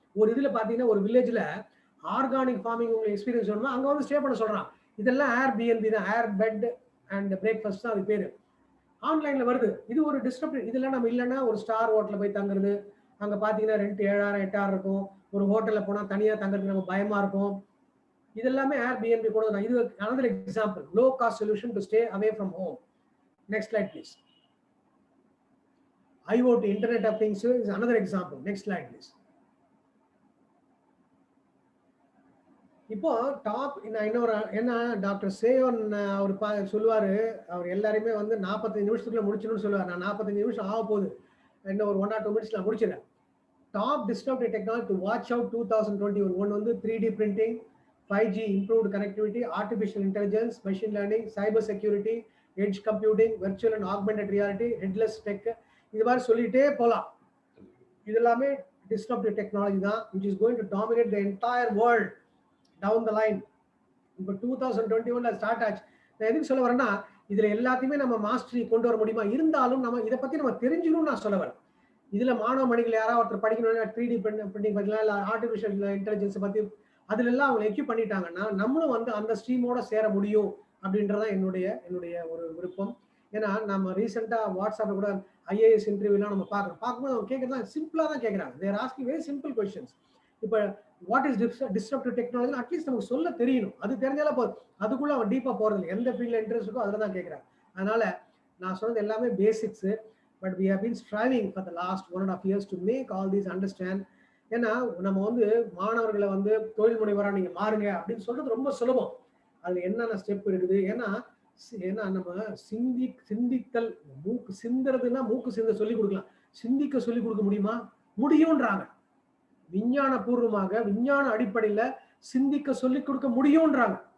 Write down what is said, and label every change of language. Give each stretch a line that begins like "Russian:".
Tamil: ஒரு இதுல பாத்தீங்கன்னா ஒரு வில்லேஜ்ல ஆர்கானிக் ஃபார்மிங் உங்களுக்கு எக்ஸ்பீரியன்ஸ் வேணுமா அங்க வந்து ஸ்டே பண்ண சொல்றான். இதெல்லாம் Airbnb தான். ஏர் பெட் அண்ட் பிரேக்ஃபாஸ்ட் தான் அது பேரு. ஆன்லைன்ல வருது. இது ஒரு டிஸ்டர்ப். இதெல்லாம் நம்ம இல்லைன்னா ஒரு ஸ்டார் ஹோட்டல்ல போய் தங்குறது. அங்க பாத்தீங்கன்னா ரெண்ட் 7000 8000 இருக்கும். ஒரு ஹோட்டல்ல போனா தனியா தங்குறதுக்கு நம்ம பயமா இருக்கும். இதெல்லாமே Airbnb கூட தான். இது
English: another example. Low cost solution to stay away from home. Next slide please. IoT, Internet of Things is another example. Next slide please.
Tamil: இப்போ டாப் இன்னொரு என்ன டாக்டர் சேயோன் அவர் சொல்லுவாரு அவர் எல்லாருமே வந்து 45 நிமிஷத்துக்குள்ள முடிச்சணும்னு சொல்லுவார். நான் 45 நிமிஷம் ஆக போகுது. இன்னும் ஒரு 1 or 2 மினிட்ஸ்ல நான் முடிச்சிடறேன்.
English: Top disruptive technology to watch out 2021.
Tamil: ஒன்று வந்து
English: 3D printing, 5G improved connectivity, artificial intelligence, machine learning, cyber security, edge computing, virtual and augmented reality, headless tech.
Tamil: இது மாதிரி சொல்லிட்டே போலாம். இது எல்லாமே
English: disruptive technology தான் which is going to dominate the entire world down the line.
Tamil: இப்போ 2021ல start ஆச்சு. நான் எதுக்கு சொல்ல வரேன்னா இதுல எல்லாத்தையுமே நம்ம மாஸ்டரி கொண்டு வர முடியுமா? இருந்தாலும் நம்ம இதை பத்தி நம்ம தெரிஞ்சுக்கணும்னு நான் சொல்ல வரேன். இதுல மாணவ மணிகள் யாராவது ஒருத்தர் படிக்கணும்னா 3D பிரிண்டிங் படிக்கலாம், இல்லை ஆர்டிஃபிஷியல் இன்டெலிஜென்ஸ் பத்தி அதுல எல்லாம் அவங்க எக்யூப் பண்ணிட்டாங்கன்னா நம்மளும் வந்து அந்த ஸ்ட்ரீமோட சேர முடியும் அப்படின்றதான் என்னுடைய ஒரு விருப்பம். ஏன்னா நம்ம ரீசெண்டா வாட்ஸ்அப்ல கூட ஐஏஎஸ் இன்டர்வியூலாம் நம்ம பார்க்கும்போது அவங்க கேட்கறதா சிம்பிளா தான் கேட்கறாங்க.
English: They're asking very simple questions. இப்போ what is disruptive technology at least
Tamil: நமக்கு சொல்ல தெரியணும். அது தெரிஞ்சாலே போதும். அதுக்குள்ள அவன் டீப்பா போறது எந்த ஃபீல்ட்ல இன்ட்ரெஸ்ட் இருக்கோ அதில் தான் கேட்கறாங்க. அதனால நான் சொன்னது எல்லாமே basics. But
English: we have been striving for the last 1.5 years to make all these understand.
Tamil: ஏன்னா நம்ம வந்து மாணவர்களை வந்து தொழில் முனைவரா நீங்க மாறுங்க அப்படின்னு சொல்றது ரொம்ப சுலபம். அதுல என்னென்ன ஸ்டெப் இருக்குது? ஏன்னா நம்ம சிந்தித்தல் மூக்கு சிந்துறதுன்னா மூக்கு சிந்த சொல்லி கொடுக்கலாம். சிந்திக்க சொல்லி கொடுக்க முடியுமா? முடியும்ன்றாங்க. விஞ்ஞான பூர்வமாக விஞ்ஞான அடிப்படையில சிந்திக்க சொல்லி கொடுக்க முடியும்ன்றாங்க.